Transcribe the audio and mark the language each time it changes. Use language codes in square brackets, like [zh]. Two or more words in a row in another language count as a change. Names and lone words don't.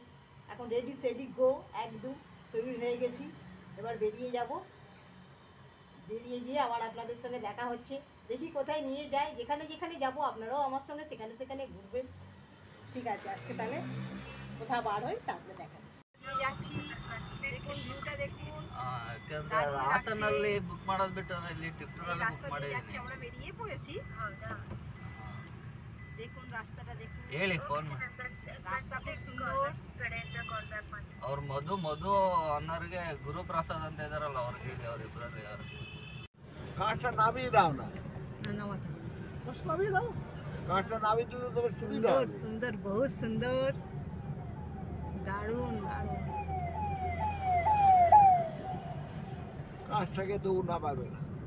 [bn] এখন [en] ready steady go, [bn] একদম তৈরি হয়ে গেছি, এবার বেরিয়ে যাব। বেরিয়ে গিয়ে আবার আপনাদের সঙ্গে দেখা হচ্ছে, দেখি কোথায় নিয়ে যায়। যেখানে যেখানে যাব আপনারাও আমার সঙ্গে সেখানে সেখানে ঘুরবেন। ঠিক আছে, আজকে তাহলে কোথাও বার হই, তারপরে দেখাচ্ছি। যাচ্ছি, দেখুন ভিউটা দেখুন, [kn] ಹಾಸನಲ್ಲಿ ಬುಕ್ ಮಾಡೋದು ಬಿಟ್ಟು ಇಲ್ಲಿ ಟಿಪ್ಟೂರಲ್ಲಿ ಬುಕ್ [bn] রাস্তা [kn] ಮಾಡಿ [bn] দিয়ে যাচ্ছি, আমরা বেরিয়ে পড়েছি। দেখুন রাস্তাটা দেখুন, [kn] ಹೇಳಿ ಫೋನ್ [bn] রাস্তা খুব সুন্দর। [kn] ಅವ್ರ ಮಧು ಅನ್ನೋರಿಗೆ ಗುರುಪ್ರಸಾದ್ ಅಂತ ಇದಾರಲ್ಲ ಅವ್ರಿಗೆ ಹೇಳಿ, ಅವ್ರಿಬ್ರಲ್ಲಿ ಯಾರು [bn] কাঠটা নামিয়ে দাও না, না নামাতে নামিয়ে দাও, কাঠটা নামিয়ে দিলে তবে সুবিধা সুন্দর হবে। সুন্দর, বহুত সুন্দর, দারুণ দারুণ। কাঠটাকে তো নামাবে না,